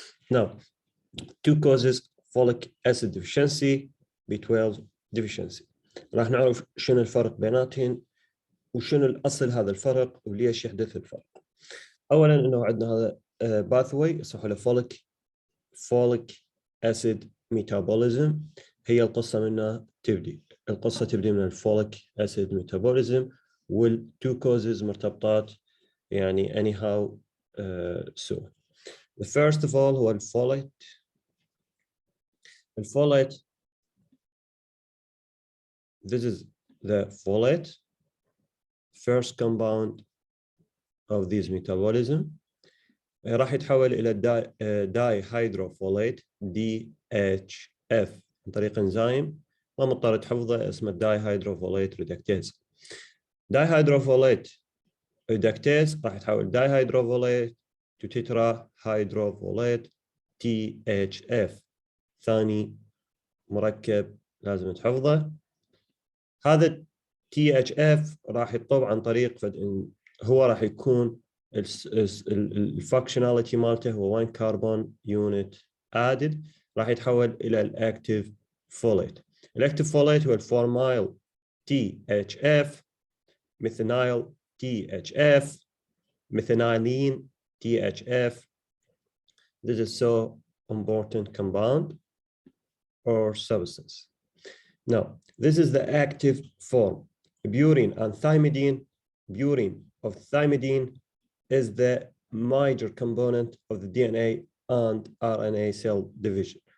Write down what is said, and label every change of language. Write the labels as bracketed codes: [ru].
[en] Now, two causes: folic acid deficiency, B12 deficiency. [ar] راح نعرف شنو الفرق بيناتهم وشنو الأصل هذا الفرق وليش يحدث الفرق. اولا انه عندنا هذا باثوي يصح له فوليك اسيد ميتابوليزم. هي القصه منها تبدي من الفوليك اسيد ميتابوليزم، والتو كوزز مرتبطات يعني anyhow. [en] So the first of all هو الفوليت. This is the folate, first compound of this metabolism. [ar] راح يتحول إلى داي هيدروفوليت DHF عن طريق انزيم ما مضطر تحفظه، اسمه داي هيدروفوليت ريدكتيز. داي هيدروفوليت ريدكتيز راح يتحول داي هيدروفوليت تو تترا هيدروفوليت THF، ثاني مركب لازم تحفظه. هذا THF راح يطب عن طريق هو راح يكون الفانكشناليتي مالته هو 1 كربون يونت ادد، راح يتحول الى الاكتيف فوليت. الاكتيف فوليت هو الفورمايل THF، ميثانيل THF، ميثانيلين THF. [en] This is so important compound or substance. Now, this is the active form. Purine and thymidine. Purine of thymidine is the major component of the DNA and RNA cell division.